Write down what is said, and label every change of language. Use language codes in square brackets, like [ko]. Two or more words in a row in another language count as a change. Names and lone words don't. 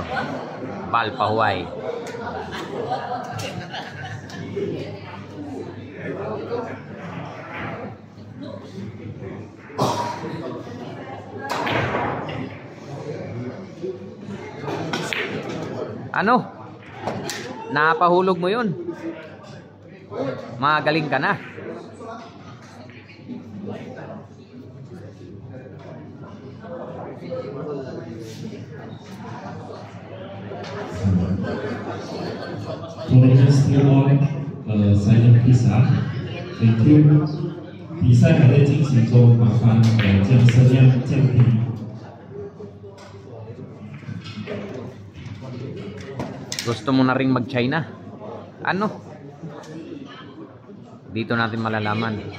[tl] Bal Pahuay. Ano? Napahulog mo yun. Magaling ka na. [en] Thank you. [zh] 比赛还在进行中，麻烦将声量降低。 [tl] Gusto mo na ring mag-China? Ano? Dito natin malalaman.